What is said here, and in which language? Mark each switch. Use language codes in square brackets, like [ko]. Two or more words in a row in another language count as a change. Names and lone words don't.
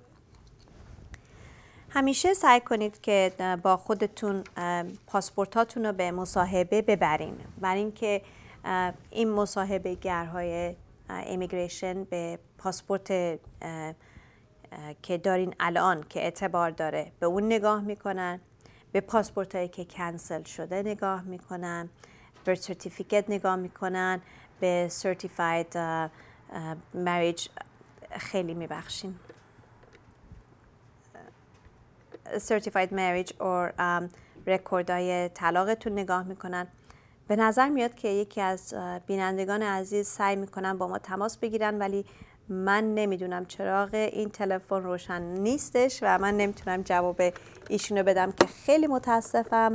[fa] همیشه سعی کنید که با خودتون پاسپورتاتون رو به مصاحبه ببرین، برای اینکه این مصاحبه گرهای ایمیگریشن به پاسپورت که دارین الان که اعتبار داره به اون نگاه میکنن، به پاسپورت هایی که کنسل شده نگاه میکنن، [en] birth certificate [fa] نگاه میکنن، به [en] certified marriage [fa] خیلی میبخشین [en] certified marriage or [fa] رکوردهای طلاقتون نگاه میکنن. به نظر میاد که یکی از بینندگان عزیز سعی میکنن با ما تماس بگیرن، ولی من نمیدونم چراغ این تلفن روشن نیستش و من نمیتونم جواب ایشونو بدم که خیلی متاسفم.